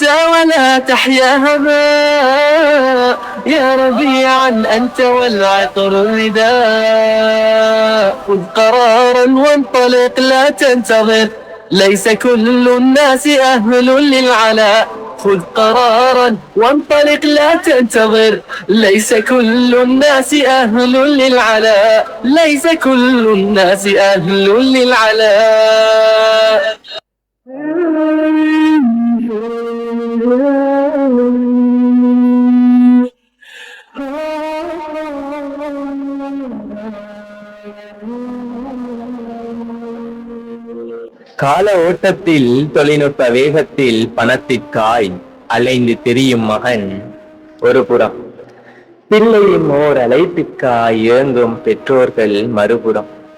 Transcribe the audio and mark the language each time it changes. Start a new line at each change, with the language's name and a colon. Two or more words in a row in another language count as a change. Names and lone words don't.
Arabic: ولا تحيا هباء يا ربيعا أنت والعطر الرداء خذ قرارا وانطلق لا تنتظر ليس كل الناس أهل للعلاء خذ قرارا وانطلق لا تنتظر ليس كل الناس أهل للعلاء ليس كل الناس أهل للعلاء
Tamil: கால ஓட்டத்தில் தொழில்நுட்ப வேகத்தில் பணத்திற்காய் அலைந்து திரியும் மகன் ஒரு புறம், பிள்ளையின் ஓர் அழைப்பிற்காய் இயங்கும் பெற்றோர்கள் மறுபுறம்.